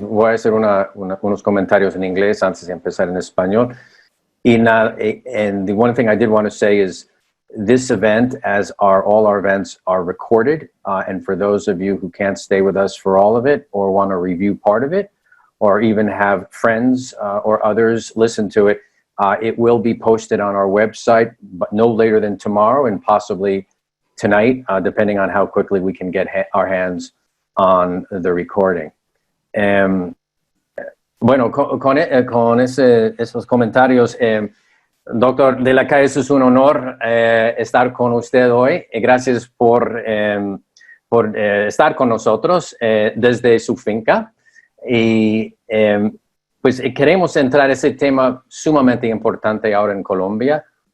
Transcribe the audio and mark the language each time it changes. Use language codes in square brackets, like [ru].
[es] Voy a hacer unos comentarios en inglés antes de empezar en español. [en] And the one thing I did want to say is this event, as all our events, are recorded. And for those of you who can't stay with us for all of it or want to review part of it or even have friends or others listen to it, it will be posted on our website, but no later than tomorrow and possibly tonight, depending on how quickly we can get our hands on the recording. [es] Bueno, con esos comentarios, doctor de la Calle, es un honor estar con usted hoy. Gracias por estar con nosotros desde su finca. Y pues queremos entrar en ese tema sumamente importante ahora en Colombia.